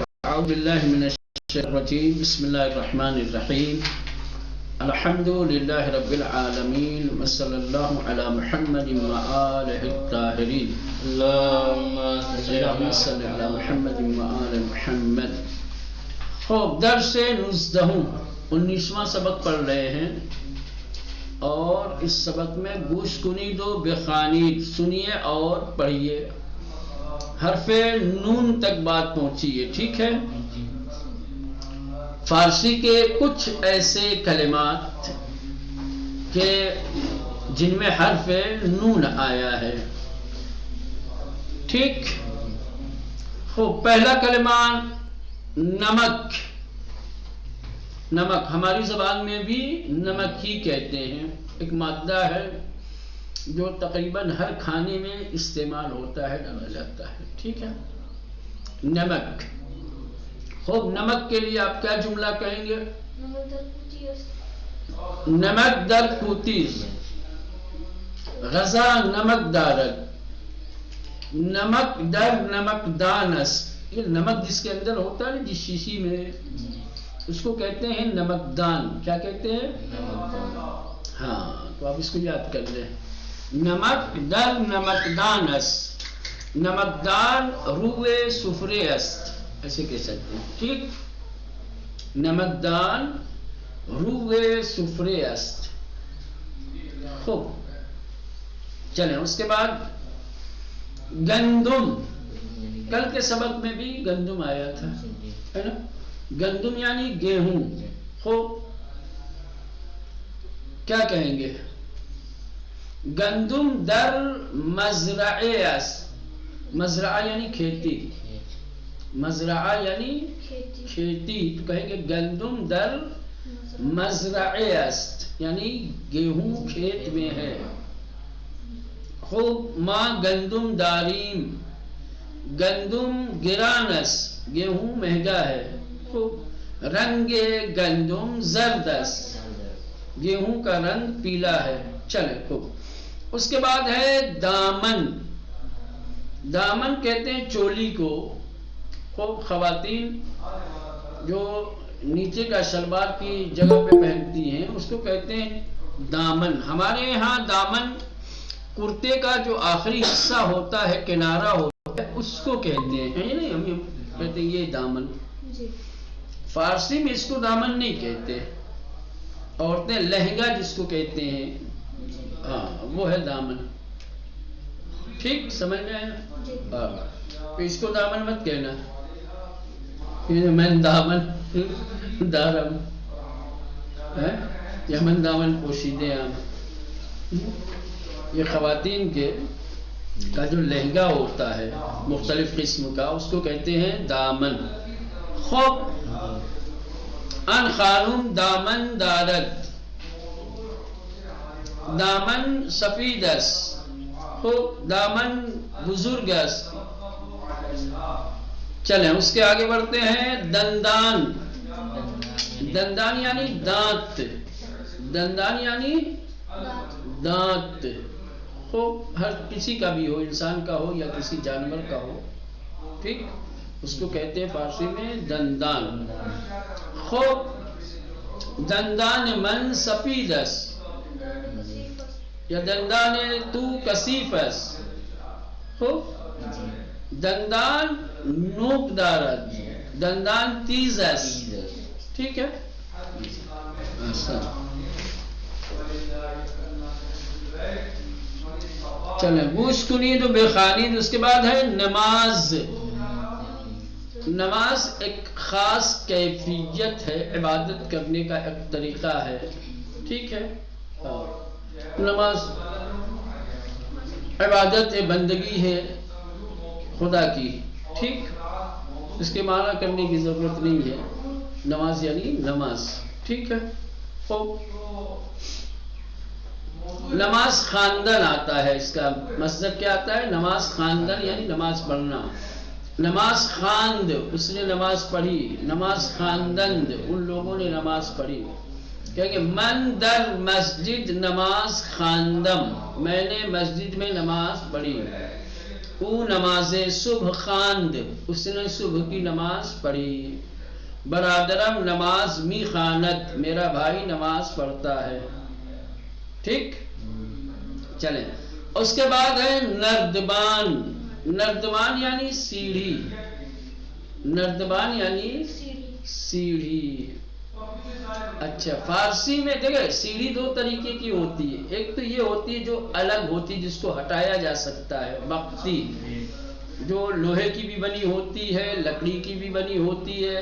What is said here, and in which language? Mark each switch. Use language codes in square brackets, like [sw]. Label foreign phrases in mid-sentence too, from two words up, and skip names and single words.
[ar] أعوذ بالله من الشيطان الرجيم. بسم الله الرحمن الرحيم. الحمد لله رب العالمين وصلى الله على محمد وآله الطاهرين. اللهم صل على محمد وآل محمد. [ur] خوب درس 19واں سبق پڑھ رہے ہیں اور اس سبق میں [fa] گوش کنید و بخوانید [ur] سنیے اور پڑھیے. حرف نون تک بات پہنچی ہے. ٹھیک ہے. فارسی کے کچھ ایسے کلمات کہ جن میں حرف نون آیا ہے. ٹھیک. خوب پہلا کلمہ نمک. نمک ہماری زبان میں بھی نمک ہی کہتے ہیں. ایک مادہ ہے جو تقریباً ہر کھانے میں استعمال ہوتا ہے, ڈالا جاتا ہے. ٹھیک ہے. نمک. خوب نمک کے لیے آپ کیا جملہ کہیں گے؟ [fa] نمک در کوتیز غذا نمک دارد. نمک در نمک دانس. [ur] یہ نمک جس کے اندر ہوتا ہے جس شیشی میں, اس کو کہتے ہیں نمک دان. کیا کہتے ہیں؟ ہاں, تو آپ اس کو یاد کر لیں. [fa] نمک در نمک دانس. نمک دان روئے سفرے است, [ur] ایسے کہہ سکتے ہیں. ٹھیک. [fa] نمک دان روئے سفرے است. [ur] خوب چلیں. اس کے بعد گندم. کل کے سبق میں بھی گندم آیا تھا, ہے نا. گندم یعنی گیہوں. خوب کیا کہیں گے؟ [fa] گندم در مزرعه است. [ur] مزرعہ یعنی کھیتی. مزرعہ یعنی کھیتی. تو کہیں گے [fa] گندم در مزرعه است [ur] یعنی گیہوں کھیت میں ہے. [fa] خوب ما گندم داریم. گندم گران است. [ur] گیہوں مہنگا ہے. [fa] خوب رنگ گندم زرد است. [ur] گیہوں کا رنگ پیلا ہے. چلے. خوب. اس کے بعد ہے دامن. دامن کہتے ہیں چولی کو. خوب خواتین جو نیچے کا شلوار کی جگہ پہ پہنتی ہیں اس کو کہتے ہیں دامن. ہمارے یہاں دامن کرتے کا جو آخری حصہ ہوتا ہے, کنارہ ہوتا ہے, اس کو کہتے ہیں. نہیں, ہم کہتے ہیں یہ دامن. فارسی میں اس کو دامن نہیں کہتے. عورتیں لہنگا جس کو کہتے ہیں, ہاں وہ ہے دامن. ٹھیک سمجھ میں آیا. ہاں, اس کو دامن مت کہنا. [fa] من دامن دارم یا من دامن پوشیدے عام. [ur] یہ خواتین کے کا جو لہنگا ہوتا ہے مختلف قسم کا, اس کو کہتے ہیں دامن. [fa] خوب ان خانم دامن دارد. دامن سفید است. خوب دامن بزرگ است. [ur] چلیں اس کے آگے بڑھتے ہیں. دندان. دندان یعنی دانت. دندان یعنی دانت. خوب ہر کسی کا بھی ہو, انسان کا ہو یا کسی جانور کا ہو. ٹھیک. اس کو کہتے ہیں فارسی میں دندان. [fa] خوب دندان من سفید است یا دندان تو کثیف است. خوب دندان نوک دارد. دندان تیز است. [ur] ٹھیک ہے. [fa] چلیں گوش کنید و بخوانید. [ur] اس کے بعد ہے نماز. نماز ایک خاص کیفیت ہے, عبادت کرنے کا ایک طریقہ ہے. ٹھیک ہے. نماز عبادت بندگی ہے خدا کی. ٹھیک. اس کے معنی کرنے کی ضرورت نہیں ہے. نماز یعنی نماز. ٹھیک ہے. خوب [fa] نماز خواندن [ur] آتا ہے. اس کا مصدر کیا آتا ہے؟ [fa] نماز خواندن [ur] یعنی نماز پڑھنا. [fa] نماز خواند, [ur] اس نے نماز پڑھی. [fa] نماز خواندند, [ur] ان لوگوں نے نماز پڑھی. [fa] کہ من در مسجد نماز خواندم, [ur] میں نے مسجد میں نماز پڑھی. [fa] او نماز صبح خواند، [ur] اس نے صبح کی نماز پڑھی. [fa] برادرم نماز می خواند، [ur] میرا بھائی نماز پڑھتا ہے. ٹھیک، چلیں. اس کے بعد ہے نردبان. نردبان یعنی سیڑھی. نردبان یعنی سیڑھی. اچھا، فارسی میں دیکھیں سیڑھی دو طریقے کی ہوتی ہے. ایک تو یہ ہوتی ہے جو الگ ہوتی ہے، جس کو ہٹایا جا سکتا ہے، مختی، جو لوہے کی بھی بنی ہوتی ہے، لکڑی کی بھی بنی ہوتی ہے.